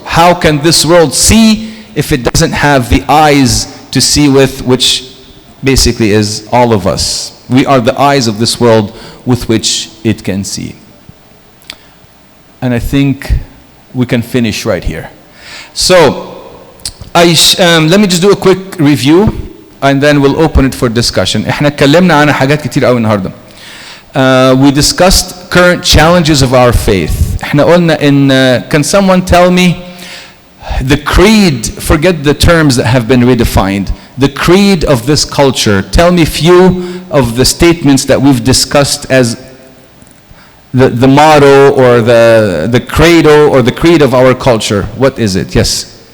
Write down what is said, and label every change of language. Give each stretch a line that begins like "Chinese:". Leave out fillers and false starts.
English: How can this world see if it doesn't have the eyes to see with, which basically is all of us? We are the eyes of this world with which it can see. And I think we can finish right here. So, let me just do a quick review and then we'll open it for discussion.
Arabic: احنا اتكلمنا عن حاجات كتير قوي النهارده.
English: We discussed current challenges of our faith.
Arabic: احنا قلنا
English: can someone tell me the creed, forget the terms that have been redefined, the creed of this culture. Tell me few of the statements that we've discussed as the motto or the credo or the creed of our culture. What is it? Yes.